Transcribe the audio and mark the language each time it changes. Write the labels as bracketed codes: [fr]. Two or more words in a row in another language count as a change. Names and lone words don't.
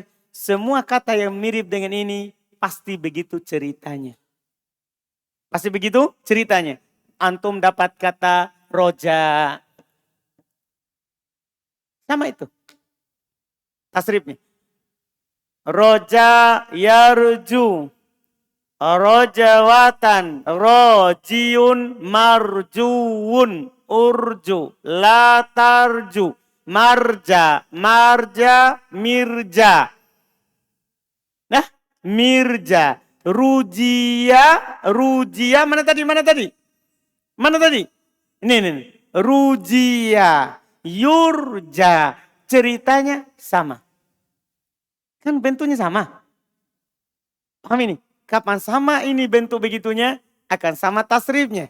[id] Semua kata yang mirip dengan ini, pasti begitu ceritanya. Pasti begitu ceritanya. Antum dapat kata roja. Sama itu. [ar] Tasrifnya. رجا يرجو. رجاوةً راجٍ مرجوّ ارجُ. لا ترجُ مرجى. مرجى مِرجى. Nah. مِرجى رُجِيَ رُجِيَ. [id] Mana tadi? Mana tadi? Mana tadi? Ini. Rujia. Yurja. Ceritanya sama. Kan bentuknya sama. Paham ini? Kapan sama ini bentuk begitunya, akan sama tasrifnya.